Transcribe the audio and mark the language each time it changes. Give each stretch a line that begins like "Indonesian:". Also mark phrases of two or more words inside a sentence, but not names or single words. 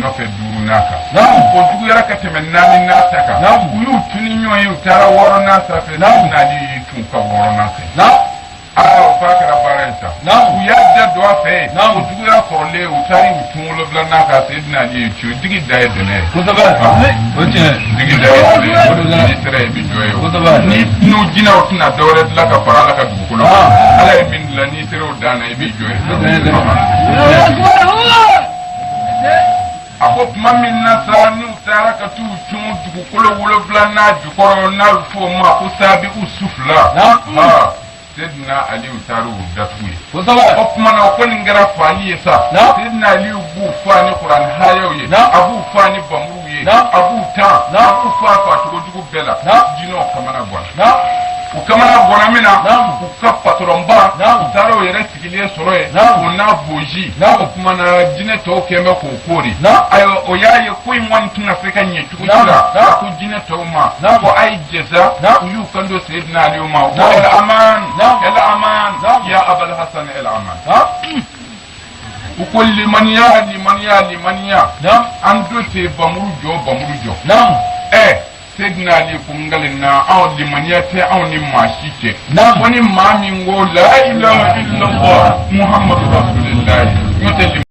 Bambara: nɔfɛ duurunan kan o juguyara ka tɛmɛ naaninan ta kan u y'u tuni ɲɔgɔn ye u taara wɔɔrɔnan sanfɛ sayyidina ali y'i cun ka wɔɔrɔnan fɛ o f'a kɛra baara in sa u y'a da don a fɛ yen o juguyara kɔrɔlen u taara u tun wolonfilanan kan sayyidina ali y'i cun digi da ye dɛnɛ ye digi da ye dɛnɛ ye n'i sera yen i bɛ jɔ ye o n'u jinɛw tɛna dɔwɛrɛ dilan ka fara ala ka dugukolo ala ye min dilan n'i sera o dan na i bɛ jɔ ye a ko tuma min na sa n'u taara ka t'u cun dugukolo wolonwula n'a jukɔrɔ n'a bɛ fɔ o ma ko saabi usufla Seydina Aliyu taara o datugu ye o kumana o kɔni kɛra faali ye sa Seydina Aliyu b'u fa ni Kurani hayaw ye a b'u fa ni bamuruw ye a b'u tan a b'u fa cogojugu bɛɛ la jinɛw kamana ganna u kamana ganna min na u ka patɔrɔnba u taara o yɛrɛ sigilen sɔrɔ yen o n'a bozi o kumana jinɛ tɔw kɛn bɛ k'o kori ayiwa o y'a ye ko in kɔni tɛna se ka ɲɛ cogo si la ko jinɛ tɔw ma ko a ye jɛsa u y'u kanto Seydina Aliyu ma ko
Arabic: الأمان يا أبا الحسن الأمان وكل لمن أنتو تي بمرجو
Bambara: Seydina Ali kungalina aw limaniyate aw ni mashite wani ma min go
Arabic: لا إله إلا الله محمد رسول الله